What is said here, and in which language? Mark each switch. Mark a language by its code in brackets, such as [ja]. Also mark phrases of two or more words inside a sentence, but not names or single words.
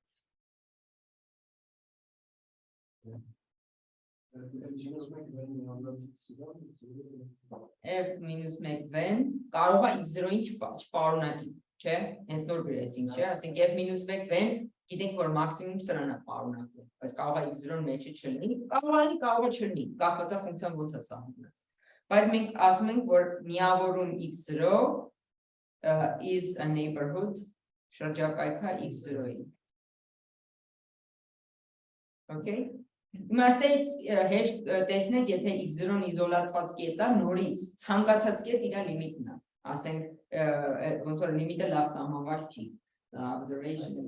[hy] F-1 կարող է x0-ին չպարունակի, չէ, հենց նոր գրեցինք, չէ, ասենք F-1 գիտենք, որ մաքսիմում սրան է պարունակում, բայց կարող է x0-ն մեջը չլինի, կարող է չլինի, կախված է ֆունկցիան ոնց է սահմանված, բայց մենք ասում ենք, որ միավորում x0 [en] is a neighborhood [hy] շրջակայքը x0-ին, okay Իմաստից հեշտ տեսնեք, եթե x0-ն իզոլացված կետ է, նորից ցանկացած կետ իր լիմիտն է, ասենք ոնց որ լիմիտը լավ սահմանված չի, observation